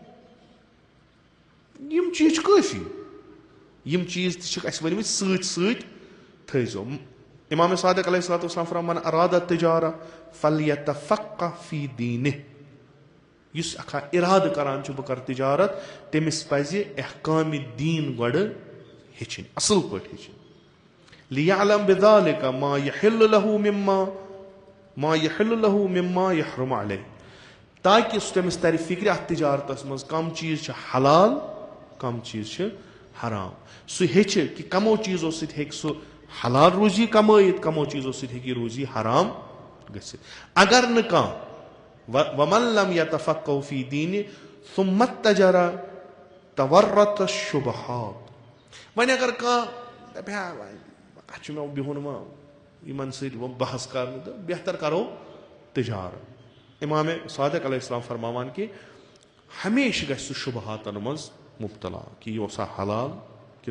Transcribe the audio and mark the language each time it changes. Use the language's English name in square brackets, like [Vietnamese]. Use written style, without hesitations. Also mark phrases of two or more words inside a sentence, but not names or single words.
[Kashmiri] یِم چیٖز چھِ کٲفی یِم چیٖز تہِ چھِکھ اَسہِ ؤنمٕتۍ سۭتۍ سۭتۍ تھٲیزیو اِمام صادق [Arabic] علیہ الصلوۃ والسلام [Kashmiri] فرمان [Arabic] من اراد التجارہ فلیتفقہ فی دینہ [Kashmiri] یُس اکھا اِرادٕ کران چھُ بہٕ کرٕ تجارت تٔمِس پزِ احکامِ دیٖن گۄڈٕ ہیٚچھِنۍ اصل پٲٹھۍ ہیٚچھِنۍ [Arabic] لیعلم بذالک ما یحل له مما یحرم علیہ [Kashmiri] تاکہِ سُہ تٔمِس ترِ فکرِ اتھ تجارتس منٛز کم چیٖز چھِ حلال کم چیٖز چھِ حرام سُہ ہیٚچھِ کہِ کمو چیٖزو سۭتۍ ہیٚکہِ سُہ حلال روزی کمٲیِتھ کمو چیٖزو سۭتۍ ہیٚکہِ یہِ روزی حرام گٔژھِتھ اگر نہٕ کانٛہہ [Arabic] ومن لم یتفقہ فی دینہ ثم اتجر تورط الشبہات [Kashmiri] وۄنۍ اگر کانٛہہ دپہِ ہا اتھ چھُ مےٚ بِہُن وۄنۍ یِمن سۭتۍ بحث کرنہٕ تہٕ بہتر کرو تجارت امام صادق [Arabic] علیہ السلام [Kashmiri] فرماوان کہِ ہمیشہِ گژھِ سُہ شُبہاتن منٛز مُبتلا کہِ یہِ اوسا حلال کِنہٕ